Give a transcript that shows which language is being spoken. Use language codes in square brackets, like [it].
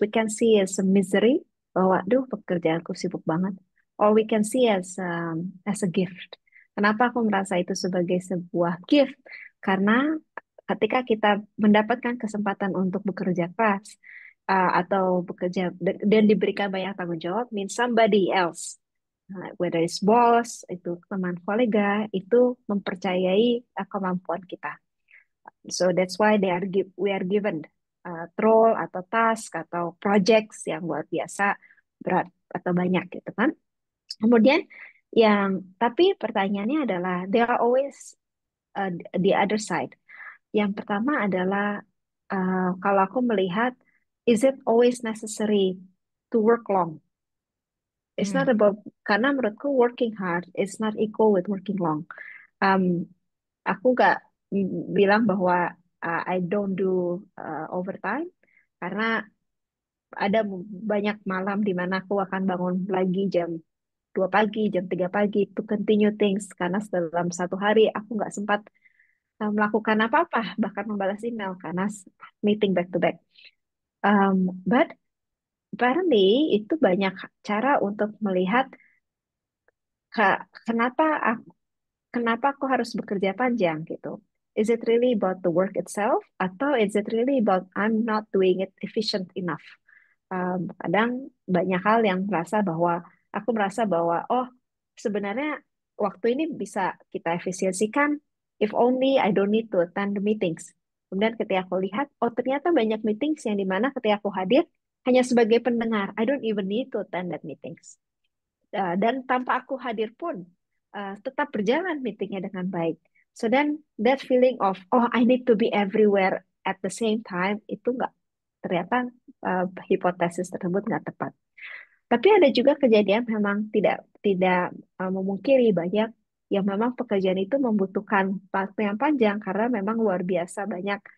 [en] We can see as a misery [id] bahwa duh pekerjaanku sibuk banget, [en] or we can see as a gift. [id] Kenapa aku merasa itu sebagai sebuah gift? Karena ketika kita mendapatkan kesempatan untuk bekerja keras atau bekerja dan diberikan banyak tanggung jawab, [en] means somebody else, whether it's boss, [id] itu teman kolega, itu mempercayai kemampuan kita. [en] So that's why we are given role [id] atau task atau projects yang luar biasa berat atau banyak gitu kan. Kemudian tapi pertanyaannya adalah [en] there are always the other side. [id] Yang pertama adalah kalau aku melihat, [en] is it always necessary to work long? It's Hmm. not about, [id] karena menurutku [en] working hard is not equal with working long. [id] Um, aku gak bilang bahwa [en] I don't do overtime [id] karena ada banyak malam di mana aku akan bangun lagi jam 2 pagi, jam 3 pagi [en] to continue things [id] karena dalam satu hari aku nggak sempat melakukan apa-apa, bahkan membalas email karena meeting [en] back to back. But apparently [id] itu banyak cara untuk melihat kenapa kenapa aku harus bekerja panjang gitu. [en] Is it really about the work itself [id] atau [en] is it really about I'm not doing it efficient enough? [id] Kadang banyak hal yang merasa bahwa oh sebenarnya waktu ini bisa kita efisiensikan [en] if only I don't need to attend the meetings. [id] Kemudian ketika aku lihat, oh ternyata banyak meetings yang dimana ketika aku hadir hanya sebagai pendengar. [en] I don't even need to attend that meetings. [id] Dan tanpa aku hadir pun tetap berjalan meetingnya dengan baik. [en] So then that feeling of oh I need to be everywhere at the same time [id] itu nggak, ternyata hipotesis tersebut nggak tepat. Tapi ada juga kejadian memang tidak tidak memungkiri banyak yang memang pekerjaan itu membutuhkan waktu yang panjang karena memang luar biasa banyak.